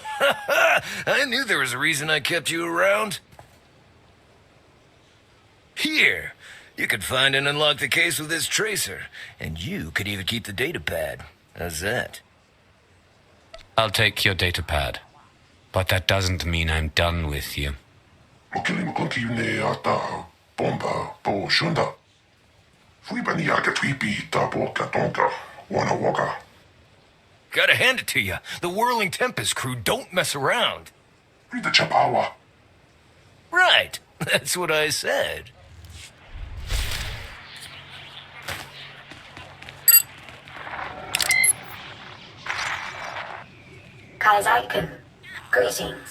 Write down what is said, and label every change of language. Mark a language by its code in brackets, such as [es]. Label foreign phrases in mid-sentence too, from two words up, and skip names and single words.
[en] I knew there was a reason I kept you around. Here, You could find and unlock the case with this tracer, and you could even keep the data pad. How's that? I'll take your data pad. But that doesn't mean I'm done with you. Mukilim continue ata bomba bo shunda. Flipa niaka twipi ta boka tonka wana waka. Gotta hand it to you. The Whirling Tempest crew don't mess around. Read the chapawa. Right. That's what I said. Kaizaiken, greetings.